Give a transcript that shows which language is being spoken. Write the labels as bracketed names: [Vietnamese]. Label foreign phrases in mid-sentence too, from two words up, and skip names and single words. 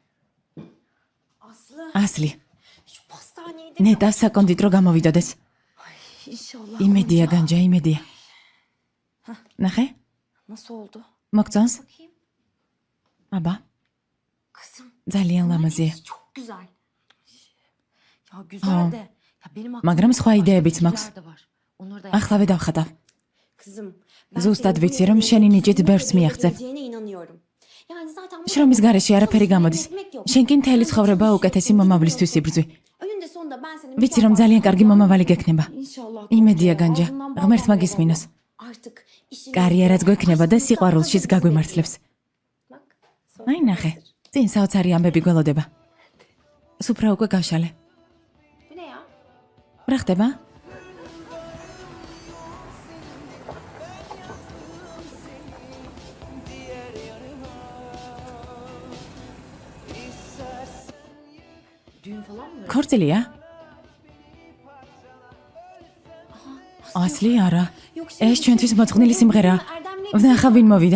[Georgian] ასლი, [Turkish] Şu pastaneye de... [Georgian] ნეტა საკონდიტრო გამოვიდოდეს. [Turkish] İnşallah. [Georgian] იმედია განჯა, იმედია. ნახე, [Turkish] Nasıl oldu? [Georgian] მოგწონს? [Turkish] Bakayım. [Georgian] აბა, [Turkish] Kızım. [Georgian] ძალიან ლამაზია. [Turkish] Çok güzel. Ya güzel de. Ya benim aklımda [Georgian] მაგრამ სხვა იდეებიც [Turkish] başka [Georgian] მაქვს. [Turkish] fikirler de var. Onları da [Georgian] ახლავე დავხატავ. [Turkish] Kızım. [Georgian] ზუსტად ვიცი, რომ შენი ნიჭით ბევრს მიაღწევ. [Turkish] inanıyorum. Yani zaten bu [Georgian] შრომის გარეშე არაფერი გამოდის. შენ კი მთელი ცხოვრება უკეთესი მომავლისთვის იბრძვი. [Turkish] önünde sonunda ben senin [Georgian] ვიცი, რომ ძალიან კარგი მომავალი გექნება. [Turkish] İnşallah. [Georgian] იმედია განჯა, ღმერთმა გისმინოს. [Turkish] Artık işi [Georgian] კარიერაც გვექნება და სიყვარულშიც გაგვიმართლებს. აი ნახე, წინ საოცარი ამბები გველოდება. სუფრა უკვე გავშალე. [Turkish] Bu ne ya? [Georgian] რა ხდება? [Turkish] Düğün falan mı? [Georgian] ქორწილია? ასლი არა. ეს ჩვენთვის მოწყნილი სიმღერაა. ვნახა ვინ მოვიდა.